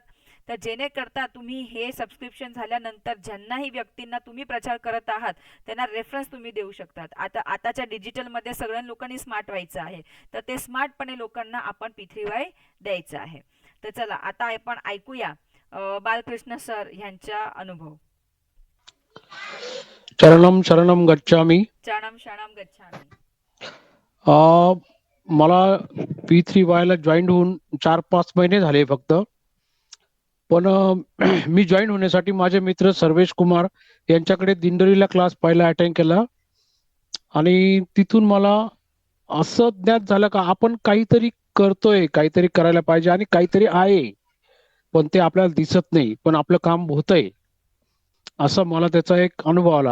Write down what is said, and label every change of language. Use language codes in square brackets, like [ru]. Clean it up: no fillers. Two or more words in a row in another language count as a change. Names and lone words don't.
[mr] तर जेणे करता तुम्ही हे सबस्क्रिप्शन झाल्यानंतर ज्यांनाही व्यक्तींना तुम्ही प्रचार करत आहात त्यांना रेफरन्स तुम्ही देऊ शकतात. आताच्या डिजिटलमध्ये सगळ्या लोकांनी स्मार्ट व्हायचं आहे तर ते स्मार्टपणे लोकांना आपण P3Y द्यायचं आहे. तर चला आता आपण ऐकूया बालकृष्ण सर यांचा अनुभव. [sa] चरणम शरणम गच्छामी. चरणम शरणम गच्छामी. [mr] मला P3Y ला जॉईन होऊन 4-5 महिने झाले फक्त. पण मी जॉईन होण्यासाठी माझे मित्र सर्वेश कुमार यांच्याकडे दिंडोरीला क्लास पहिला अटेंड केला आणि तिथून मला असं ज्ञात झालं का आपण काहीतरी करतोय, काहीतरी करायला पाहिजे आणि काहीतरी आहे पण ते आपल्याला दिसत नाही पण आपलं काम होतंय असं मला त्याचा एक अनुभव आला.